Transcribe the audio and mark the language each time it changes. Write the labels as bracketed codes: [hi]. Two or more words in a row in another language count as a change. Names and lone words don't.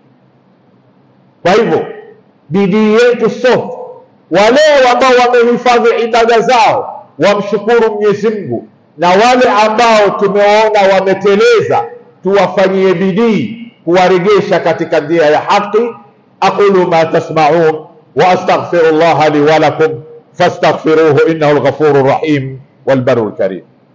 [sw] Kwa hivyo bidii yetu sote, wale ambao wamehifadhi ibada zao wamshukuru Mwenyezi Mungu, na wale ambao tumeona wameteleza tuwafanyie bidii kuwaregesha katika njia ya haki. [ar] أقول ما تسمعون وأستغفر الله لي ولكم فاستغفروه إنه الغفور الرحيم والبر الكريم.